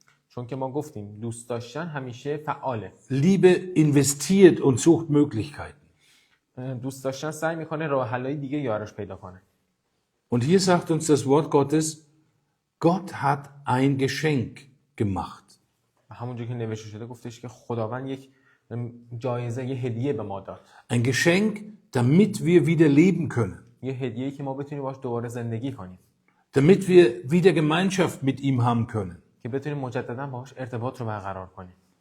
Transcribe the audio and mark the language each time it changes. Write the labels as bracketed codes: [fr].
[fa] چون که ما گفتیم دوست داشتن همیشه فعاله. [de] Liebe investiert und sucht Möglichkeiten. [fa] دوست داشتن سعی میکنه راه حل‌های دیگه یارش پیدا کنه. [de] Und hier sagt uns das Wort Gottes, Gott hat ein Geschenk gemacht. [fa] همونجوری که نوشته شده گفتش که خداوند یک جایزه، یه هدیه به ما داد. [de] Ein Geschenk, damit wir wieder leben können. [fa] یه هدیه‌ای که ما بتونیم باهاش دوباره زندگی کنیم. [de] Damit wir wieder Gemeinschaft mit ihm haben können. [fa] که بتونیم مجددا باهاش ارتباط رو برقرار کنیم.